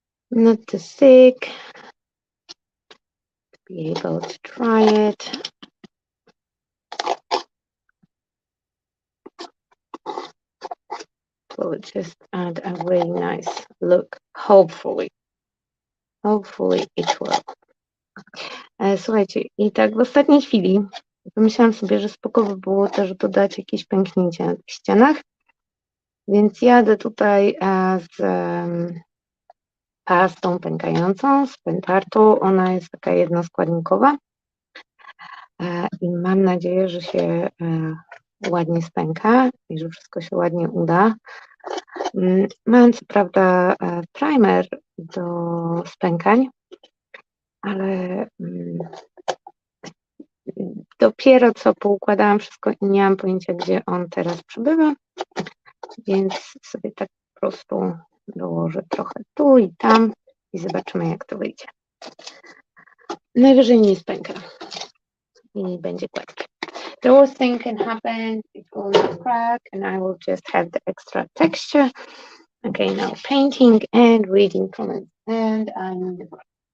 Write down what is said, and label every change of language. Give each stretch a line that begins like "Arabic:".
English: Not too thick. To be able to try it. Will just add a really nice look. Hopefully it will.
Polish: Słuchajcie, i tak w ostatniej chwili pomyślałam sobie, że spoko by było też dodać jakieś pęknięcia na tych ścianach, więc jadę tutaj z pastą pękającą, z pętartu. Ona jest taka jednoskładnikowa i mam nadzieję, że się ładnie spęka i że wszystko się ładnie uda. Mam co prawda primer do spękań, ale dopiero co poukładałam wszystko i nie mam pojęcia, gdzie on teraz przebywa, więc sobie tak po prostu dołożę trochę tu i tam i zobaczymy, jak to wyjdzie. Najwyżej nie spęka i będzie gładkie.
English: The worst thing can happen, it will not crack and I will just have the extra texture. Okay, now painting and reading comments. And I need the brush.